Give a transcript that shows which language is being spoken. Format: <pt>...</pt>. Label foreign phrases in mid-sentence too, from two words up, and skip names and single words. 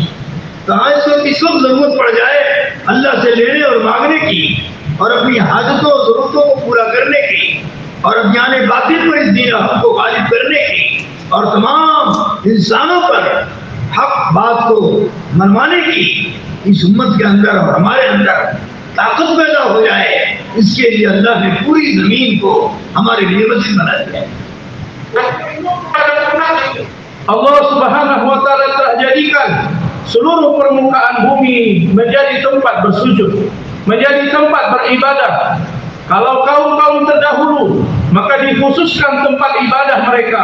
<ur>کہاں اس کو کس وقت ضرورت پڑ جائے اللہ سے لینے اور مانگنے کی اور اپنی حاجتوں اور ضرورتوں کو پورا کرنے کی اور اگیان باطل پر اس دین حق کو غالب کرنے کی اور تمام انسانوں پر حق بات کو منوانے کی اس امت کے اندر اور ہمارے اندر طاقت پیدا ہو جائے، اس کے لیے اللہ نے پوری زمین کو ہمارے لیے مسجد بنا دیا.</ur> <ar>الله سبحانه وتعالى</ar> <ms>telah jadikan seluruh permukaan bumi menjadi tempat bersujud, menjadi tempat beribadah. Kalau kaum-kaum terdahulu, maka dikhususkan tempat ibadah mereka.</ms>